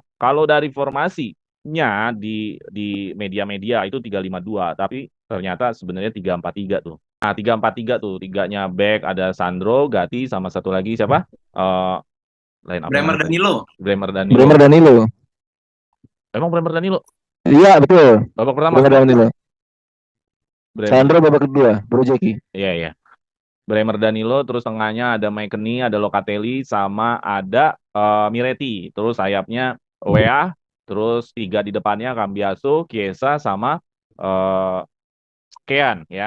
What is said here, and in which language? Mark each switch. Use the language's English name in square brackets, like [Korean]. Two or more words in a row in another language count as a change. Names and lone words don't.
[Indonesian] Kalau dari formasinya di media-media itu 352, tapi ternyata sebenarnya 343 tuh. Nah, 343 tuh, tiganya back ada Sandro, Gatti sama satu lagi siapa? Eh [English] line up- [Indonesian] nya Bremer mana tuh? Danilo. Bremer Danilo. Bremer Danilo. Emang Bremer Danilo Iya betul. babak pertama. Bremer Danilo. Bremer. Sandro babak kedua. Bro Jeki. Iya, iya. Bremer Danilo, terus tengahnya ada McKennie, ada Locatelli, sama ada Miretti. Terus sayapnya Wea, terus 3 di depannya Cambiaso, Chiesa, sama uh, Kean ya.